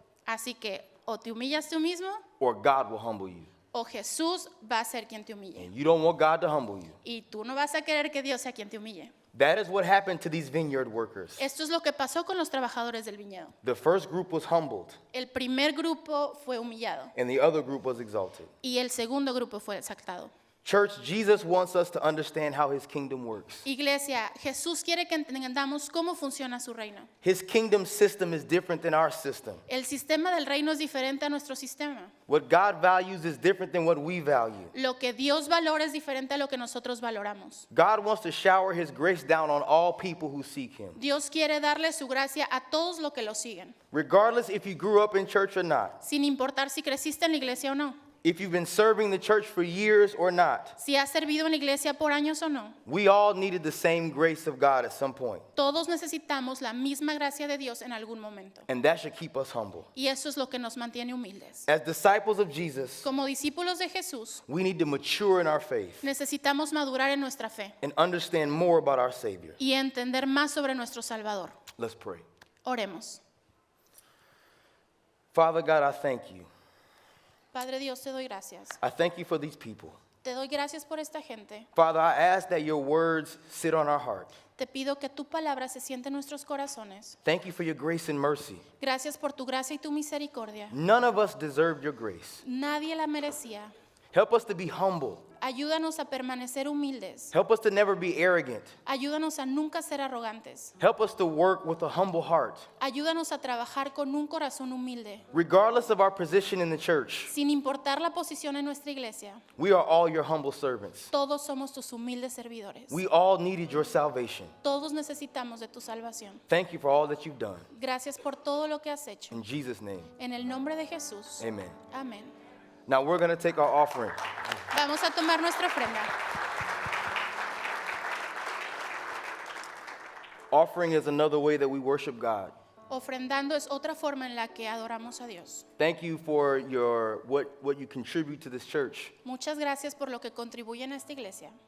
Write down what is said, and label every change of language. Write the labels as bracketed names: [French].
[Spanish] Así que o te humillas tú mismo [English] or God will humble you. [Spanish] o Jesús va a ser quien te humille. [English] And you don't want God to humble you. [Spanish] Y tú no vas a querer que Dios sea quien te humille. [English] That is what happened to these vineyard workers. [Spanish] Esto es lo que pasó con los trabajadores del viñedo. [English] The first group was humbled [Spanish] El primer grupo fue humillado [English] and the other group was exalted. [Spanish] y el segundo grupo fue exaltado. [English] Church, Jesus wants us to understand how his kingdom works. [Spanish] Iglesia, Jesús quiere que entendamos cómo funciona su reino. [English] His kingdom system is different than our system. [Spanish] El sistema del reino es diferente a nuestro sistema. [English] What God values is different than what we value. [Spanish] Lo que Dios valora es diferente a lo que nosotros valoramos. [English] God wants to shower his grace down on all people who seek him. [Spanish] Dios quiere darle su gracia a todos los que lo siguen, [English] Regardless if you grew up in church or not, [Spanish] sin importar si creciste en la iglesia o no, [English] if you've been serving the church for years or not, [Spanish] si has servido en la iglesia por años o no. [English] we all needed the same grace of God at some point. [Spanish] Todos necesitamos la misma gracia de Dios en algún momento. [English] And that should keep us humble. [Spanish] Y eso es lo que nos mantiene humildes. [English] As disciples of Jesus, [Spanish] Como discípulos de Jesús, [English] we need to mature in our faith [Spanish] necesitamos madurar en nuestra fe [English] and understand more about our Savior. [Spanish] y entender más sobre nuestro Salvador. [English] Let's pray. [Spanish] Oremos. [English] Father God, I thank you. [Spanish] Padre Dios, te doy gracias. [English] I thank you for these people. [Spanish] Te doy gracias por esta gente. [English] Father, I ask that your words sit on our heart. [Spanish] Te pido que tu palabra se siente en nuestros corazones. [English] Thank you for your grace and mercy. [Spanish] Gracias por tu gracia y tu misericordia. [English] None of us deserved your grace. [Spanish] Nadie la merecía. [English] Help us to be humble. [Spanish] Ayúdanos a permanecer humildes. [English] Help us to never be arrogant. [Spanish] Ayúdanos a nunca ser arrogantes. [English] Help us to work with a humble heart. [Spanish] Ayúdanos a trabajar con un corazón humilde. [English] Regardless of our position in the church, [Spanish] Sin importar la posición en nuestra iglesia, [English] we are all your humble servants. [Spanish] todos somos tus humildes servidores. [English] We all needed your salvation. [Spanish] Todos necesitamos de tu salvación. [English] Thank you for all that you've done. [Spanish] Gracias por todo lo que has hecho. [English] In Jesus' name, [Spanish] En el nombre de Jesús. [English] amen. [Spanish] Amén. [English] Now we're going to take our offering. [Spanish] Vamos a tomar nuestra ofrenda. [English] Offering is another way that we worship God. [Spanish] Ofrendando es otra forma en la que adoramos a Dios. [English] Thank you for what you contribute to this church. [Spanish] Muchas gracias por lo que contribuyen a esta iglesia.